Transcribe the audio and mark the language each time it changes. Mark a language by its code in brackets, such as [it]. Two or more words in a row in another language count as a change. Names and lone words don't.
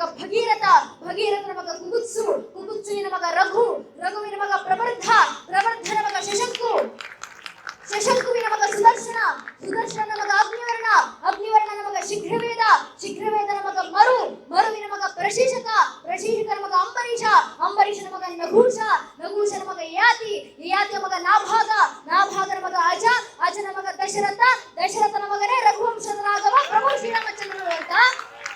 [kn] ಭಗೀರಥ, ಭಗೀರಥನ ಮಗ ಕುಗುತ್ಸು, ಕುಗುತ್ಸುವಿನ ಮಗ ರಘು, ರಘುವಿನ ಮಗ ಪ್ರವರ್ಧ, ಪ್ರವರ್ಧನ ಮಗ ಶಶಂಕು, ಶಶಂಕುವಿನ ಮಗ ಸುದರ್ಶನ, ಸುದರ್ಶನ ಮಗ ಅಗ್ನಿವರ್ಣ, ಅಗ್ನಿವರ್ಣನ ಮಗ ಶೀಘ್ರವೇದ, ಶೀಘ್ರವೇದನ ಮಗ ಮರು, ಮರುವಿನ ಮಗ ಪ್ರಶೀಷಕ, ಪ್ರಶೀಷಕನ ಮಗ ಅಂಬರೀಷ, ಅಂಬರೀಷನ ಮಗ ನಘೂಷ, ನಘೂಷನ ಮಗ ಯಯಾತಿ, ಯಯಾತಿಯ ಮಗ ನಾಭಾಗ, ನಾಭಾಗನ ಮಗ ಅಜ, ಅಜನ ಮಗ ದಶರಥ, ದಶರಥನ ಮಗನೇ ರಘುವಂಶದ ರಾಘವ ಪ್ರಭು ಶ್ರೀರಾಮಚಂದ್ರರು ಅಂತ